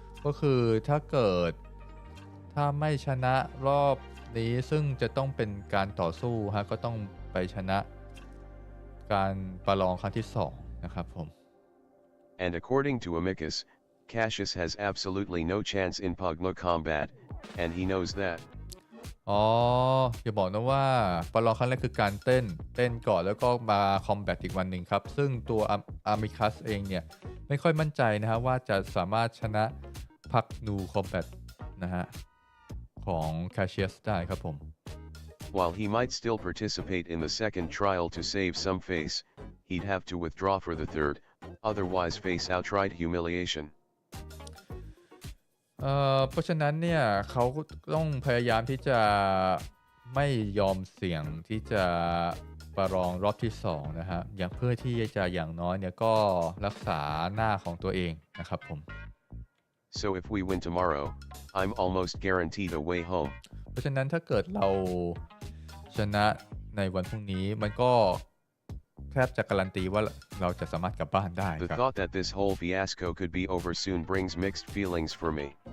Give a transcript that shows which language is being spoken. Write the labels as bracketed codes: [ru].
[th] ก็คือถ้าไม่ชนะรอบนี้ซึ่งจะต้องเป็นการต่อสู้ฮะก็ต้องไปชนะการประลองครั้งที่2นะครับผม [en] And according to Amicus, Cassius has absolutely no chance in Pugna combat, and he knows that. [th] อ๋ออย่าบอกนะว่าประลองครั้งแรกคือการเต้นก่อนแล้วก็มาคอมแบทอีกวันหนึ่งครับซึ่งตัวอามิคัสเองเนี่ยไม่ค่อยมั่นใจนะฮะว่าจะสามารถชนะพักนูคอมแบทนะฮะของคาเชียสได้ครับผม [en] While he might still participate in the second trial to save some face, he'd have to withdraw for the third, otherwise face outright humiliation. [th] เพราะฉะนั้นเนี่ยเขาต้องพยายามที่จะไม่ยอมเสี่ยงที่จะประลองรอบที่2นะฮะอย่างเพื่อที่จะอย่างน้อยเนี่ยก็รักษาหน้าของตัวเองนะครับผม [en] So if we win tomorrow, I'm almost guaranteed a way home. [th] เพราะฉะนั้นถ้าเกิดเราชนะในวันพรุ่งนี้มันก็แทบจะการันตีว่าเราจะสามารถกลับบ้านได้ [en] The [th] ครับ [en] thought that this whole fiasco could be over soon brings mixed feelings for me.